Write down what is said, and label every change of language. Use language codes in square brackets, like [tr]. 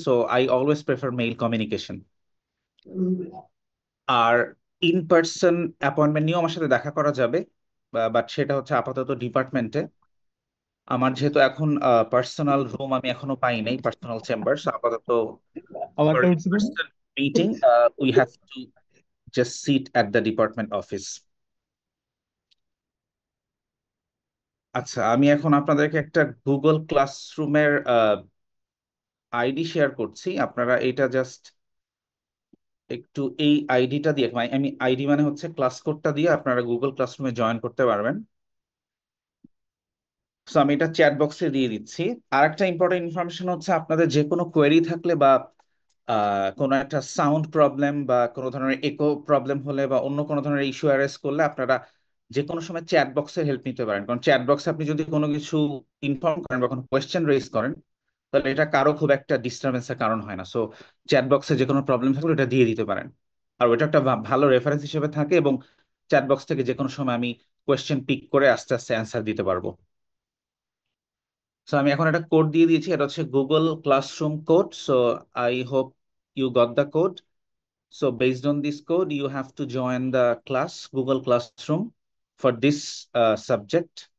[en] So I always prefer mail communication. [bn] আর in person appointment নিয়েও আমার সাথে দেখা করা যাবে। বাট সেটা হচ্ছে আপাতত ডিপার্টমেন্টে। আমার যেহেতু এখন পার্সোনাল রুম আমি এখনো পাই নাই, পার্সোনাল চেম্বার, আপাতত for আমারটা উঠছিল না? [en] in-person meeting we have to just sit at the department office. [bn] আচ্ছা, আমি এখন আপনাদেরকে একটা গুগল ক্লাসরুমের আইডি শেয়ার করছি। আপনারা এটা জাস্ট একটু এই আইডিটা দিয়ে, আমি আইডি মানে হচ্ছে ক্লাস কোডটা দিয়ে আপনারা গুগল ক্লাসরুমে জয়েন করতে পারবেন। সো আমি এটা চ্যাট বক্সে দিয়ে দিচ্ছি। আর একটা ইম্পর্টেন্ট ইনফরমেশন হচ্ছে, আপনাদের যে কোনো কোয়েরি থাকলে বা কোনো একটা সাউন্ড প্রবলেম বা কোনো ধরনের ইকো প্রবলেম হলে বা অন্য কোনো ধরনের ইস্যু অ্যারেজ করলে আপনারা যে কোনো সময় চ্যাট বক্সের হেল্প নিতে পারেন। কারণ চ্যাট বক্সে আপনি যদি কোনো কিছু ইনফর্ম করেন বা কোনো কোয়েশ্চেন রেজ করেন, তাহলে এটা কারো খুব একটা ডিস্টারবেন্সের কারণ হয় না। সো চ্যাট বক্সে যে কোনো প্রবলেম থাকলে এটা দিয়ে দিতে পারেন। আর ওটা একটা ভালো রেফারেন্স হিসেবে থাকে, এবং চ্যাট বক্স থেকে যে কোনো সময় আমি কোয়েশ্চেন পিক করে আস্তে আস্তে অ্যান্সার দিতে পারবো। সো আমি এখন একটা কোড দিয়ে দিয়েছি, এটা হচ্ছে Google classroom code. [en] So I hope you got the code. So based on this code, you have to join the class, Google Classroom, for this subject.